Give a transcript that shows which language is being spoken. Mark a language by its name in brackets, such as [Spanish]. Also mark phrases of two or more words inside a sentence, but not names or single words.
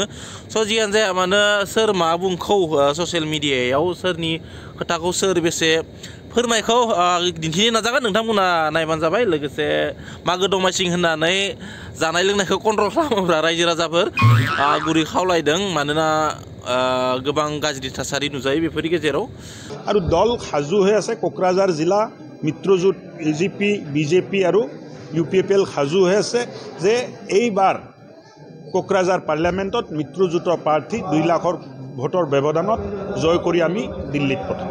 [Bodo] स' जियानो जाया मानो सोर मा बुंखौ [English] social mediayao [Bodo] सोरनि खोथाखौ सोर बेसे फोरमायखौ दिन्थिनो नाजागोन, नोंथांमोना नायबानो जाबाय। लोगोसे मागो दमासि होननानै जानाय लोंनायखौ कन्ट्रल खालामोब्ला रायजो राजाफोर गुरै खावलायदों, मानोना गोबां गाज्रि थासारि नुजायो बेफोरनि गेजेराव। [Assamese] আৰু দল সাজু হৈ আছে। কোকৰাঝাৰ জিলা মিত্ৰজোঁট এজিপি বিজেপি আৰু ইউপিএফএল সাজু হৈ আছে যে এইবাৰ কোকৰাঝাৰ পাৰ্লিয়ামেণ্টত মিত্ৰজোঁটৰ প্ৰাৰ্থী 2 লাখৰ ভোটৰ ব্যৱধানত জয় কৰি আমি দিল্লীত পঠাম।